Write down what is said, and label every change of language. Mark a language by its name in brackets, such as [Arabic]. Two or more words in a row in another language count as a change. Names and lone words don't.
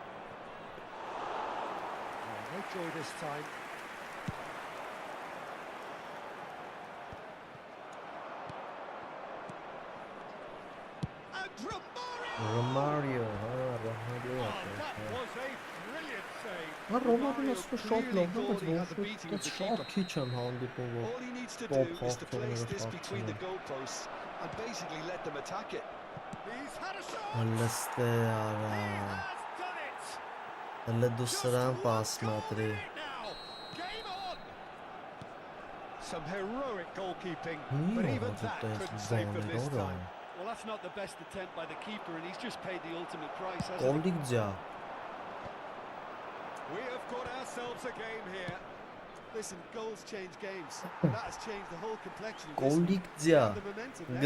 [English] No joy this time. And Romario, Romario. That was a brilliant save. [Armenian] Romario շոտ լավ է, բայց շատ քիչ եմ հանդիպում որ [English] All he needs to do is to place this between the goalposts and basically let them attack it. He's had a shot. [Armenian] Հլստե արա։ Հլը դու սրան պաս մատրի։ [English] Some heroic goalkeeping, but even that couldn't save them this time. Well, that's not the best attempt by the keeper, and he's just paid the ultimate price, hasn't he? We have got ourselves a game here. Listen, goals change games, and that has changed the whole complexion of this one. And the momentum now.